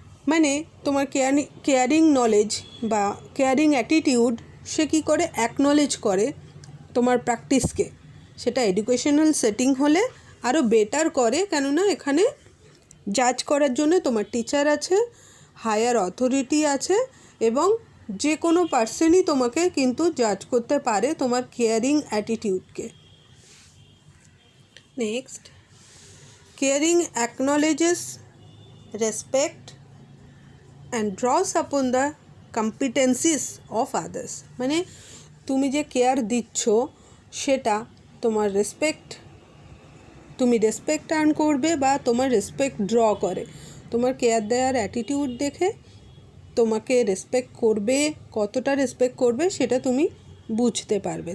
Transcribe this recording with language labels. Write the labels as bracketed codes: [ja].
[bn] মানে তোমার caring knowledge বা কেয়ারিং অ্যাটিটিউড সে কী করে অ্যাকনলেজ করে তোমার প্র্যাকটিসকে, সেটা এডুকেশনাল সেটিং হলে আরও বেটার করে, কেননা এখানে জাজ করার জন্য তোমার টিচার আছে, হায়ার অথরিটি আছে এবং যে কোনো পার্সনই তোমাকে কিন্তু জাজ করতে পারে তোমার caring অ্যাটিটিউডকে। [en] Next, caring acknowledges respect and draws upon the competencies of others। [bn] মানে তুমি যে কেয়ার দিচ্ছ সেটা তোমার তুমি রেসপেক্ট আর্ন করবে বা তোমার রেসপেক্ট ড্র করে। তোমার কেয়ার দেওয়ার অ্যাটিটিউড দেখে তোমাকে রেসপেক্ট করবে, কতটা রেসপেক্ট করবে সেটা তুমি বুঝতে পারবে।